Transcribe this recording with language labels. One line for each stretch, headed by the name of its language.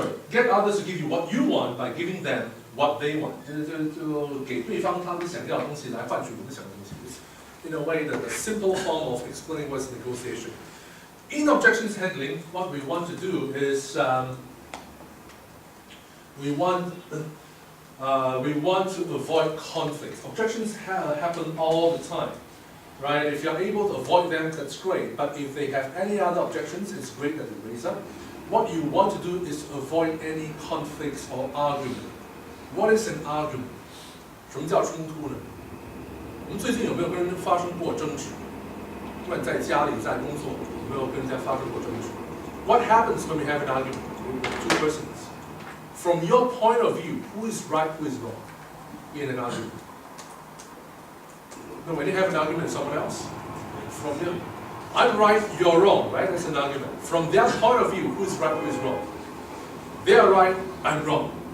English: Get others to give you what you want by giving them what they want.
Chinese: 就给对方他们想要的东西来换取我们想要的东西。
English: In a way, the simple form of explaining what's negotiation. In objections handling, what we want to do is we want to avoid conflicts. Objections happen all the time, right? If you're able to avoid them, that's great. But if they have any other objections, it's great that they raise up. What you want to do is to avoid any conflicts or argument. What is an argument?
Chinese: 什么叫冲突呢？我们最近有没有跟人发生过争执？不管在家里、在工作，有没有跟人家发生过争执 ？
English: What happens when we have an argument with 2 persons? From your point of view, who is right, who is wrong in an argument? No, when you have an argument with someone else, from them, I'm right, you're wrong, right? That's an argument. From their point of view, who is right, who is wrong? They are right, I'm wrong.